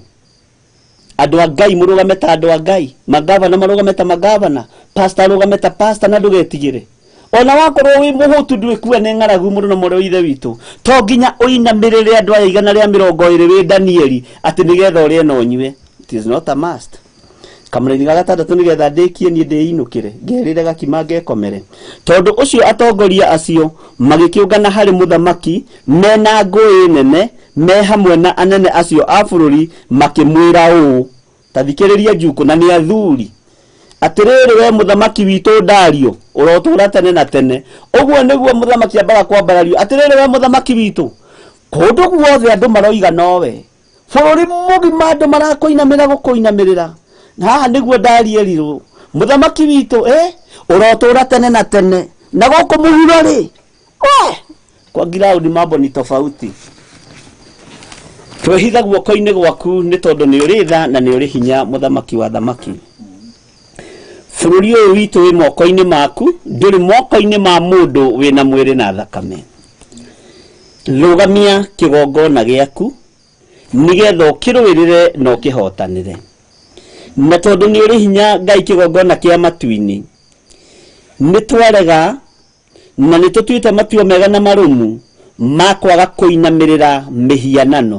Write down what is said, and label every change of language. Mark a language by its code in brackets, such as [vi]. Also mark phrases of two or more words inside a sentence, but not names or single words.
[ki] Andũ a Ngai mũrũgame ta andũ a Ngai, magavana marũgame ta magavana, pastor arũgame ta pastor, na ndũgetigĩre. Ona wakorwo wĩ mũhũtu ndwĩkua nĩ ng'aragu mũndũ na mũrũ wa ithe witũ, to nginya ũinamĩrĩre andũ aya 120 wĩ Danieli atĩ nĩgetha ũrĩe na ũnyue. [en] It is not a must. [ki] Kamũra-inĩ ga gatandatũ nĩgetha ndĩkie niĩ ndĩinũkĩre ngerĩre gakima ngekomere, tondũ ũcio atongoria acio magĩkĩũngana harĩ mũthamaki mena ngũĩ nene, me hamwe na anene acio a bũrũri makĩmwĩra ũũ. Tathikĩrĩria Njuku na nĩ athuri. Atĩrĩrĩ we mũthamaki witũ Dario, ũrotũũra tene na tene. Ũguo nĩguo mũthamaki ambaga kwambarario. Atĩrĩrĩ we mũthamaki witũ, kũndũ guothe andũ maroiga nowe, bũrũri mũgima andũ marakũinamĩra gũkũinamĩrĩra. Haha nĩguo Danieli mũthamaki witũ, ũrotũũra tene na tene, na gũkũ mũhuro rĩ, [sw] kwa ground mambo ni tofauti. [ki] Twĩhitha guoko-inĩ gwaku nĩ tondũ nĩ ũrĩ tha na nĩ ũrĩ hinya, mũthamaki wa thamaki. Bũrũri ũyũ witũ wĩ moko-inĩ maku, ndũrĩ moko-inĩ ma mũndũ wĩna mwĩrĩ na thakame. Rũgamia kĩgongona gĩaku nĩgetha ũkĩrũĩrĩre na ũkĩhotanĩre, na tondũ nĩ ũrĩ hinya Ngai kĩgongona kĩa matu-inĩ, nĩ twarega na nĩ tũtuĩte matua mega na marũmu ma kwaga kũinamĩrĩra mĩhianano.